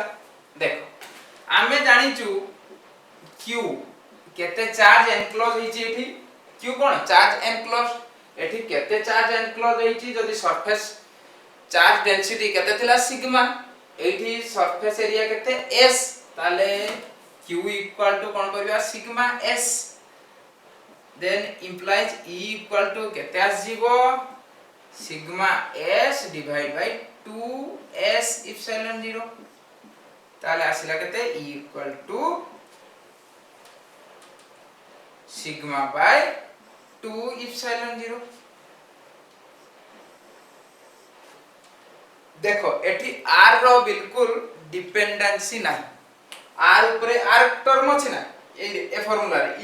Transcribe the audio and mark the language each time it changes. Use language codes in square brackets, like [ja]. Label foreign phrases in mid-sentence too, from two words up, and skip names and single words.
[or] ଦେଖ ଆମେ ଜାଣିଛୁ q କେତେ ଚାର୍ଜ ଏନକ୍ଲୋଜ ହେଉଛି ଏଠି q କଣ ଚାର୍ଜ ଏନକ୍ଲୋଜ ଏଠି କେତେ ଚାର୍ଜ ଏନକ୍ଲୋଜ ହେଉଛି ଯଦି [en] surface charge density [or] କେତେ ଥିଲା ସିଗ୍ମା ଏଠି [en] surface area [or] କେତେ s ତାହାଲେ q [en] equal to [or] କଣ କରିବା ସିଗ୍ମା s [en] then implies e equal to [or] କେତେ ଆସିଯିବ ସିଗ୍ମା s [en] divide by 2s epsilon 0 [or] ତାହାଲେ ଆସିଲା କେତେ e [en] equal to sigma by 2 epsilon 0 [or] ଦେଖ ଏଠି r ର ବିଲକୁଲ ଡିପେଣ୍ଡେନ୍ସି ନାହିଁ r ଉପର r ଟର୍ମ ଅଛି ନା ଏ ଫର୍ମୁଲା ରେ